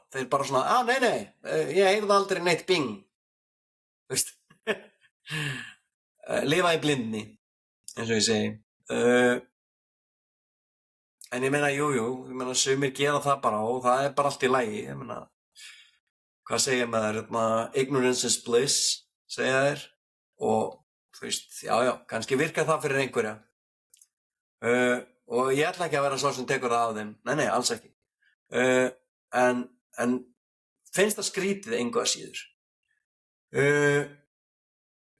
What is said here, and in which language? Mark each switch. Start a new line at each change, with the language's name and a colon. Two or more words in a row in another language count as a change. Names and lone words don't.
Icelandic: Þeir bara svona, nei, ég heyrði aldrei neitt bing. Lifa í blindni, eins og ég segi. En ég meina, jú, sumir gera það bara og það er bara allt í lagi. Ég meina, hvað segja maður?
English: Ignorance is bliss,
Icelandic: segja þeir. Og já, kannski virkar það fyrir einhverja. Og ég ætla ekki að vera svo sem tekur það af þeim. Nei, alls ekki. En finnst það skrítið engu að síður.